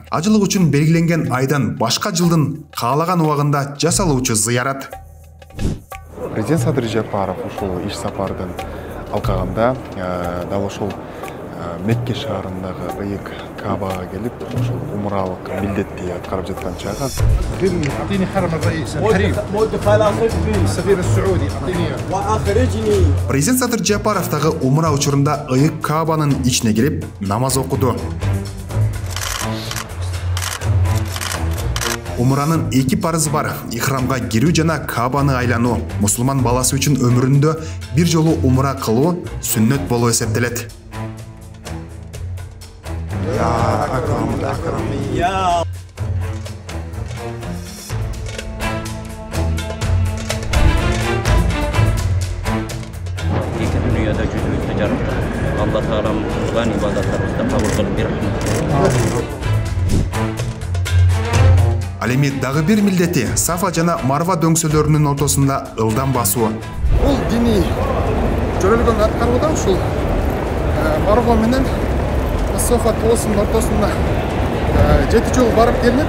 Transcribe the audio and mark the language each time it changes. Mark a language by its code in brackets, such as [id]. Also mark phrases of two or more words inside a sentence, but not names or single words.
[ky] Ажылык үчүн белгиленген айдан башка жылдын каалаган убагында жасалуучу зыярат. Президент Садыр Жапаров ушул иш сапардын алкагында дал ушул Мекке шаарындагы ыйык Кабага келип, ошол умралык милдетти аткарып жаткан чагы. [ar] اعطيني حرم الرئيس الحريم السفير السعودي اعطيني اياه. [ky] Президент Садыр Жапаров дагы умра учурунда ыйык Кабанын ичине кирип намаз окуду. Умранын 2 парызы бар: ихрамга кирүү жана Кабаны айлануу. Мусулман баласы үчүн өмүрүндө бир жолу умра кылуу сүннөт болуп эсептелет. [tr] İki dünyada yüzümüzde жаратты. Allah Teala kılgan ibadetlerimizde kabul kılıp bir [ky] Ал эми дагы бир милдети Сафа жана Марва дөңсөлөрүнүн ортосунда ылдам басуу. Бул диний жөрөлгөн аткаруудан ушул Марва менен Сафа тоосунун ортосунда 7 жол барып келинет.